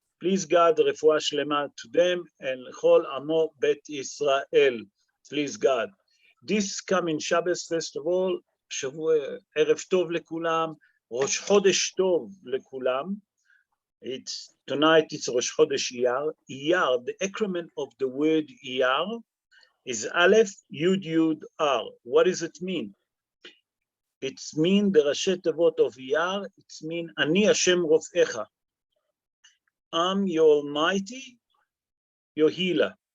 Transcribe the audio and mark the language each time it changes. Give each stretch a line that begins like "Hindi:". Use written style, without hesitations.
English: Please God, refuah shlema to them and Chol Amo Bet Israel. Please God. This coming Shabbos, first of all,
Hebrew: שבוע, ערב טוב לכולם, ראש חודש טוב לכולם.
English: Tonight it's ראש חודש אייר. אייר, the acronym of the word אייר is Aleph, Yud, Yud, R. What does it mean? It means the ראשי תיבות of אייר, it means
Hebrew: אני השם רופאך.
English: I'm your Almighty, your healer.